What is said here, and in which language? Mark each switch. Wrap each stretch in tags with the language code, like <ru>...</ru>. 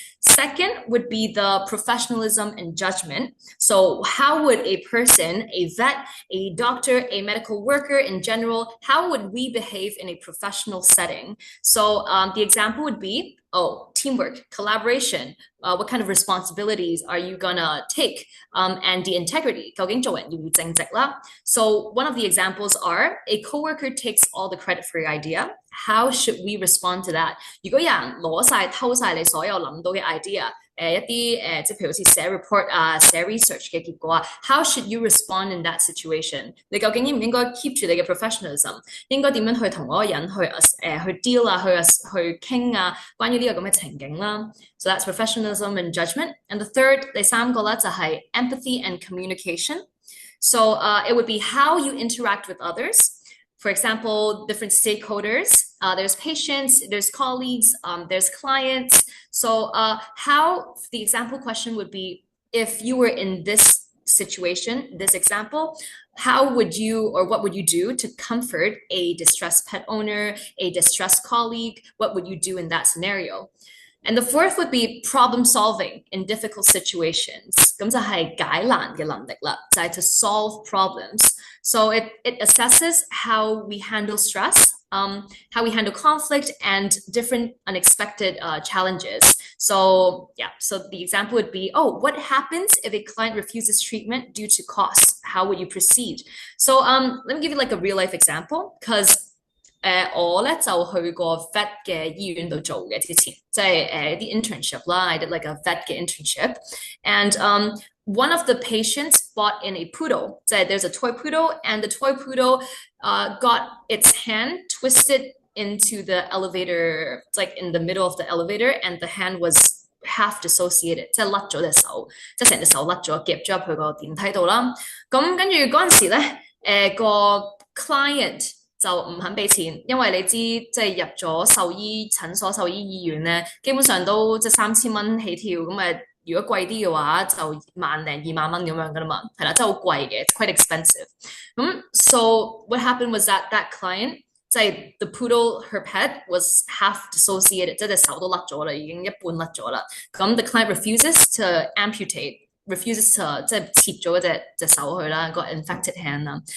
<en>Second would be the professionalism and judgment. So how would a person, a vet, a doctor, a medical worker in general, how would we behave in a professional setting? So the example would be, oh, teamwork, collaboration, what kind of responsibilities are you gonna take? And the integrity,</en> <yue>究竟做人要唔要正直啦？</yue> <en>So one of the examples are, a coworker takes all the credit for your idea. How should we respond to that?</en> <yue>如果有人攞晒偷晒你所有諗到嘅 idea，一啲即係譬如好似寫 report 啊、寫 research 嘅結果啊 ，</yue> <en>how should you respond in that situation？</en> <yue>你究竟應唔應該 keep 住你嘅 professionalism？ 應該點樣去同嗰個人去 deal 啊、去傾啊，關於呢個咁嘅情景啦。</yue> <en>So that's professionalism and judgment. And the third，</en> <yue>第三個咧就係</yue> <en>empathy and communication. So it would be how you interact with others. For example, different stakeholders, there's patients, there's colleagues, there's clients. So how the example question would be, if you were in this situation, this example, how would you or what would you do to comfort a distressed pet owner, a distressed colleague? What would you do in that scenario? And the fourth would be problem solving in difficult situations.</en> <yue>咁就係解難嘅能力啦，就係 to solve problems.</yue> <en>So it assesses how we handle stress, how we handle conflict and different unexpected challenges. So yeah, so the example would be, oh, what happens if a client refuses treatment due to costs? How would you proceed? So let me give you like a real life example, because</en> <yue>我咧就去過 vet 嘅醫院度做嘅之前，即係啲 internship 啦</yue> <en>，I did like a vet 嘅 internship, and one of the patients bought in a poodle. So there's a toy poodle, and the toy poodle got its hand twisted into the elevator, it's like in the middle of the elevator, and the hand was half dissociated，</en> <yue>即係甩咗隻手，即係成隻手甩咗，夾咗入去個電梯度啦。咁跟住嗰陣時咧，個 client 就唔肯俾錢，因為你知即係入咗獸醫診所、獸醫醫院咧，基本上都即係3000蚊起跳，咁如果貴啲嘅話就10000零20000蚊咁樣噶啦嘛，係啦，真係好貴嘅 ，</yue> <en>it's quite expensive。 So what happened was that client 即係 the poodle her pet was half dissociated，</en> <yue>即係隻手都甩咗啦，已經一半甩咗啦。咁</yue> <en>the client refuses to amputate。 refuses to</en> <yue>即係切咗隻手去啦，個 infected hand 啦。</yue>